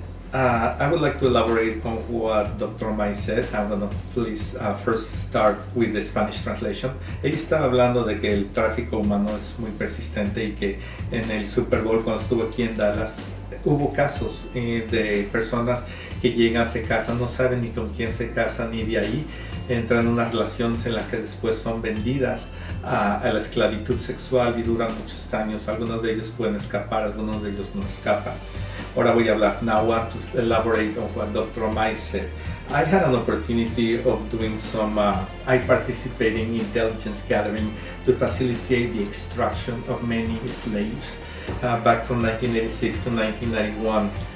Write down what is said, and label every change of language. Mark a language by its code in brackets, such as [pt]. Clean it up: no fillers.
[en] I would like to elaborate on what Dr. May said. I'm going to please first start with the Spanish translation. [es] Ella estaba hablando de que el tráfico humano es muy persistente y que en el Super Bowl, cuando estuvo aquí en Dallas, hubo casos de personas que llegan, se casan, no saben ni con quién se casan, y de ahí entran en unas relaciones en las que después son vendidas a la esclavitud sexual y duran muchos años. Algunos de ellos pueden escapar, algunos de ellos no escapan. Ahora voy a hablar. [en] Now I want to elaborate on what Dr. Mai said. I had an opportunity of doing I participated in intelligence gathering to facilitate the extraction of many slaves back from 1986 to 1991.